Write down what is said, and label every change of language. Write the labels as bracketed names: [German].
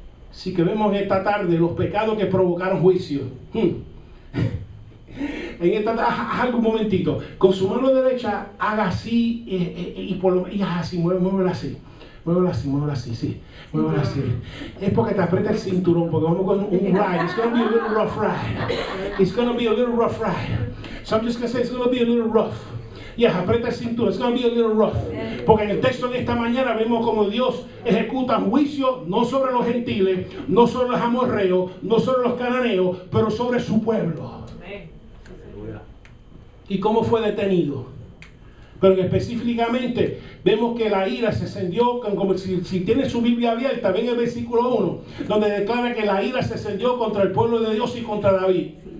[Spanish] Así que vemos esta tarde los pecados que provocaron juicio. En esta tarde, algo un momentito, con su mano derecha haga así y así, muévela así. Muévelo así, sí. Muévelo así. Es porque te aprieta el cinturón, porque vamos con un ride. [English] It's going to be a little rough ride. It's going to be a little rough ride. So I'm just going to say it's going to be a little rough. Yeah, [Spanish] aprieta el cinturón. [English] It's going to be a little rough. [Spanish] Porque en el texto de esta mañana vemos como Dios ejecuta juicio no sobre los gentiles, no sobre los amorreos, no sobre los cananeos, pero sobre su pueblo. ¿Y cómo fue detenido? Pero específicamente vemos que la ira se encendió, como si tiene su Biblia abierta, ven el versículo 1, donde declara que la ira se encendió contra el pueblo de Dios y contra David.